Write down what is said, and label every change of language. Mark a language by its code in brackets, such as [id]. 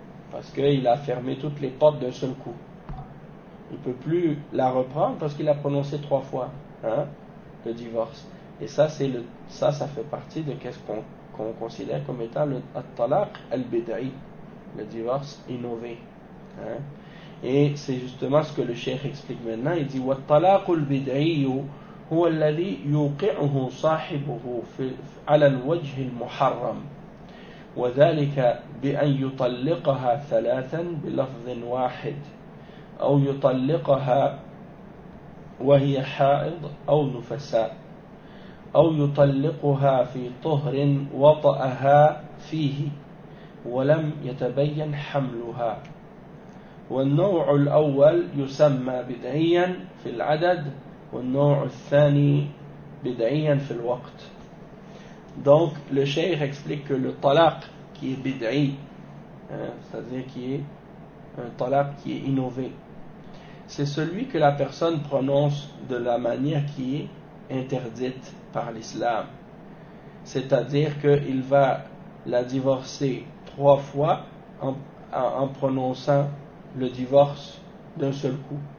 [fr] Parce qu'il a fermé toutes les portes d'un seul coup. Il ne peut plus la reprendre parce qu'il a prononcé trois fois le divorce. Et ça, ça fait partie de qu'est-ce qu'on considère comme étant le at-talaq al-bid'i, le divorce innové. Et c'est justement ce que le cheikh explique maintenant. Il dit [ar] « وَالطَّلَاقُ الْبِدْعِيُّ هُوَ الَّذِي يُوقِعُهُ صَاحِبُهُ عَلَى الْوَجْهِ الْمُحَرَّمِ وَذَلِكَ بِأَنْ يُطَلِّقَهَا ثَلَاثًا بِلَفْظٍ وَاحِدٍ أَوْ يُطَلِّقَهَا وَهِيَ حَائِضٌ أَوْ نُفَسَاءُ أو يطلقها في طهر وطأها فيه ولم يتبين حملها والنوع الأول يسمى بدعيا في العدد والنوع الثاني بدعيا في الوقت. [fr] Donc le cheikh explique que le talaq qui est bid'i, c'est-à-dire qui est un talaq qui est innové, c'est celui que la personne prononce de la manière qui est interdite par l'islam, c'est-à-dire qu'il va la divorcer trois fois en prononçant le divorce d'un seul coup.